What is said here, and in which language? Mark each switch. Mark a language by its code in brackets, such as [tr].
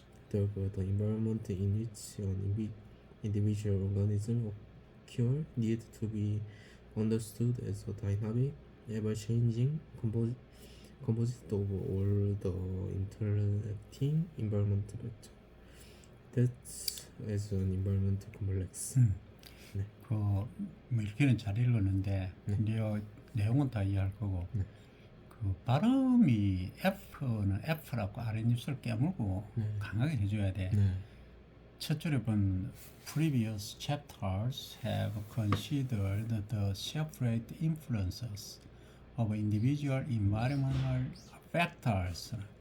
[en] Therefore, the environment in which an individual organism occurs need to be understood as a dynamic, ever-changing composite of all the interacting environment factors. That's as an environment complex. [ko] 네. 뭐 읽기는 잘 읽었는데, 이제 내용은 다 이해할 거고, 그 발음이 F는 F라고 아랫입술 깨물고 강하게 해줘야 돼. 첫 줄에 본 [en] Previous chapters have considered the separate influences of individual environmental factors.